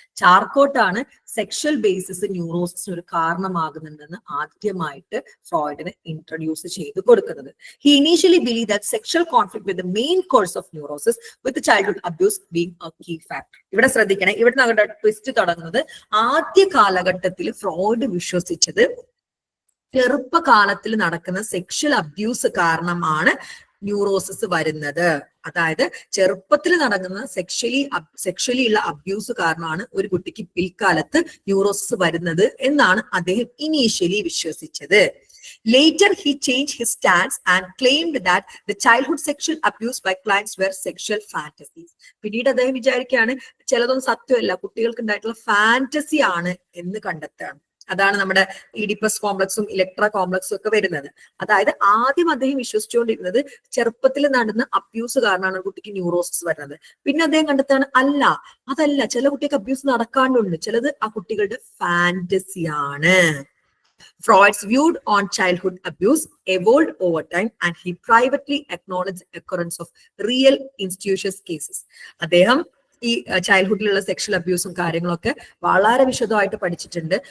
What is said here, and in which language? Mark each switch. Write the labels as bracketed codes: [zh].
[ml] ചാർക്കോട്ടാണ് sexual basis ന്യൂറോസിന് ഒരു കാരണമാകുന്നുണ്ടെന്ന് ആദ്യമായിട്ട് ഫ്രോയിഡിന് introduce ചെയ്ത് കൊടുക്കുന്നത്. [en] He initially believed that sexual conflict with the main cause of neurosis with the childhood abuse being a key factor. [ml] ഇവിടെ ശ്രദ്ധിക്കണേ, ഇവിടെ നമ്മുടെ ട്വിസ്റ്റ് തുടങ്ങുന്നത് ആദ്യ കാലഘട്ടത്തിൽ ഫ്രോയിഡ് വിശ്വസിച്ചത് ചെറുപ്പകാലത്തിൽ നടക്കുന്ന സെക്ഷൽ അബ്യൂസ് കാരണമാണ് ന്യൂറോസിസ് വരുന്നത്. അതായത് ചെറുപ്പത്തിൽ നടക്കുന്ന സെക്ഷലി ഉള്ള അബ്യൂസ് കാരണമാണ് ഒരു കുട്ടിക്ക് പിൽക്കാലത്ത് ന്യൂറോസിസ് വരുന്നത് എന്നാണ് അദ്ദേഹം initially വിശ്വസിച്ചത്. [en] Later, he changed his stance and claimed that the childhood sexual abuse by clients were sexual fantasies. [ml] പിന്നീട് അദ്ദേഹം വിചാരിക്കുകയാണ് ചിലതൊന്നും സത്യമല്ല, കുട്ടികൾക്ക് ഉണ്ടായിട്ടുള്ള ഫാന്റസി ആണ് എന്ന് കണ്ടെത്തുകയാണ്. അതാണ് നമ്മുടെ ഈഡിപ്പസ് കോംപ്ലക്സും ഇലക്ട്ര കോംപ്ലക്സും ഒക്കെ വരുന്നത്. അതായത് ആദ്യം അദ്ദേഹം വിശ്വസിച്ചുകൊണ്ടിരുന്നത് ചെറുപ്പത്തിൽ നടന്ന അബ്യൂസ് കാരണമാണ് കുട്ടിക്ക് ന്യൂറോസിസ് വരുന്നത്. പിന്നെ അദ്ദേഹം കണ്ടെത്താണ് അതല്ല, ചില കുട്ടിക്ക് അബ്യൂസ് നടക്കാണ്ടുണ്ട്, ചിലത് ആ കുട്ടികളുടെ ഫാന്റസിയാണ്. [en] Freud's view on childhood abuse evolved over time and he privately acknowledged the occurrence of real institutional cases. [ml] അദ്ദേഹം ഈ ചൈൽഡ്ഹുഡിലുള്ള സെക്ഷൽ അബ്യൂസും കാര്യങ്ങളൊക്കെ വളരെ വിശദമായിട്ട് പഠിച്ചിട്ടുണ്ട്.